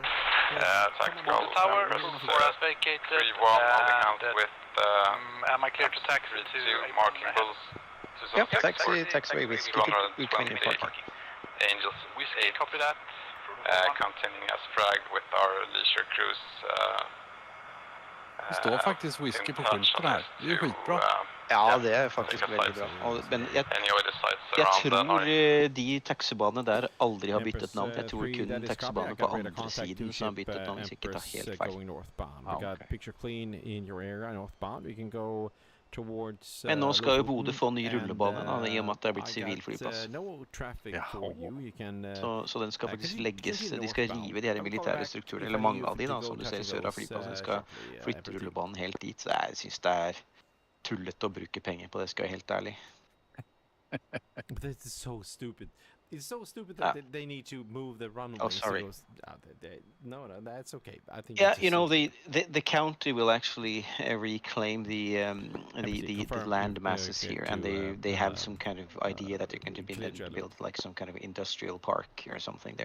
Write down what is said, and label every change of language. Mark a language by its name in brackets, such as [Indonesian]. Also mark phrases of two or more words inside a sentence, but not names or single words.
[English] Tactical tower, 4 has vacated. 3-1 holding hands with am I clear to taxi to marking bulls? Yep, taxiway whiskey to Ukrainian parking. Angels whiskey, copy that. Continuing as fragged with our leisure cruise. [Swedish] Det står faktiskt whisky på skylten här. Det är skitbra. Ja, det är faktiskt väldigt bra. Men jag tror de taxibanene där aldrig har bytt namn. Jag tror kun taxibanene på andra sidan som har bytt namn, [Norwegian] hvis ikke tar helt feil. [English] We got picture clean in your area northbound. We can go towards, [Norwegian] men nå skal jo Bodø få ny rullebane da, i og med at det har blitt sivilflyplass. Så den skal faktisk legges, de skal rive de her militære strukturene, eller mange av de da, som du ser i sør av flyplassen, skal flytte rullebanen helt dit, så jeg synes det er tullet å bruke penger på det, skal jeg helt ærlig. [English] But this is so stupid. It's so stupid that they need to move the runway. Oh, sorry. No, that's okay. I think. Yeah, you know, the county will actually reclaim the land masses here, and they have some kind of idea that they're going to build like some kind of industrial park or something there.